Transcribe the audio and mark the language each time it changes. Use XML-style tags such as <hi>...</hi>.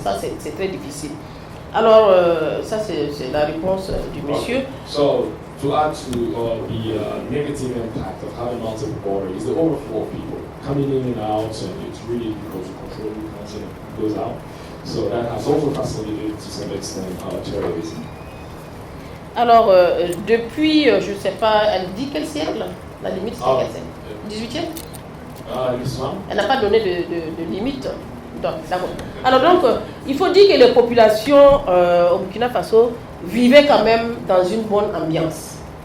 <fr>Ça, c'est très difficile. Alors, ça, c'est la réponse du monsieur.</fr> <en>So, to add to the negative impact of having multiple borders is the overflow of people coming in and out, and it's really difficult to control who comes in and who goes out. So that has also facilitated to some extent terrorism.</en> <fr>Alors, depuis, je ne sais pas, elle dit quel siècle? La limite, c'était quel siècle? 18e? Elle n'a pas donné de limite. Alors donc, il faut dire que les populations au Burkina Faso vivaient quand même dans une bonne ambiance.</fr>